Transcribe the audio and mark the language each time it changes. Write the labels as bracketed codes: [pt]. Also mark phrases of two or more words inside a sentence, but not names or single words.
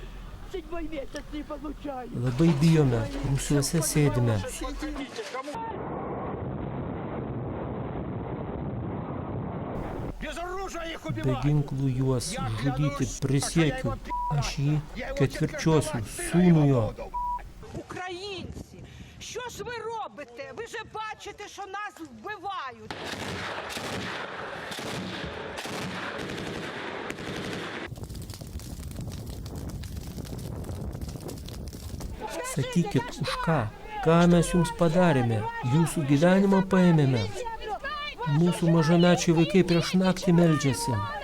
[lt] Labai bijome, rūsiuose sėdime. Be ginklų juos žudyti prisiekiu. Aš jį ketvirčiosiu, sūnų jo. [uk] Українці, що ж ви робите? Ви же бачите, що нас вбивають. [lt] Sakykit, už ką? Ką mes jums padarėme? Jūsų gyvenimą paėmėme. Mūsų mažamečiai vaikai prieš naktį meldžiasi.